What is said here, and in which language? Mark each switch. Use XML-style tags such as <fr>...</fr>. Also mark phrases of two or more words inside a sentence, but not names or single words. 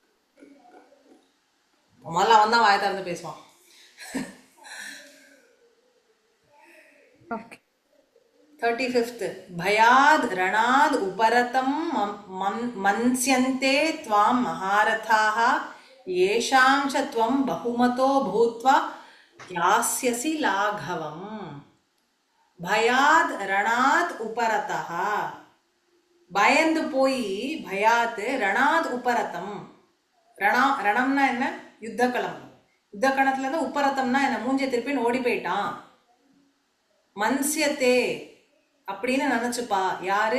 <ta>முதல்ல அவன் தான் வாய திறந்து பேசுவான். ஓகே.</ta> <sa>35th भयाद् रणाद् उपरतं मंस्यन्ते त्वां महारथाः येषां च त्वं बहुमतो भूत्वा यास्यसि लाघवम्. भयाद् रणाद् उपरतः,</sa> <ta>பயந்து போய்,</ta> <sa>भयाद् रणाद् उपरतम्.</sa> <ta>ரணம்னா என்ன? யுத்தக்களம். யுத்தக்களத்துல இருந்து உப்பரத்தம்னா என்ன? மூஞ்சிய திருப்பின்னு ஓடி போயிட்டான். மன்சியத்தே அப்படின்னு நினைச்சுப்பா. யாரு?</ta>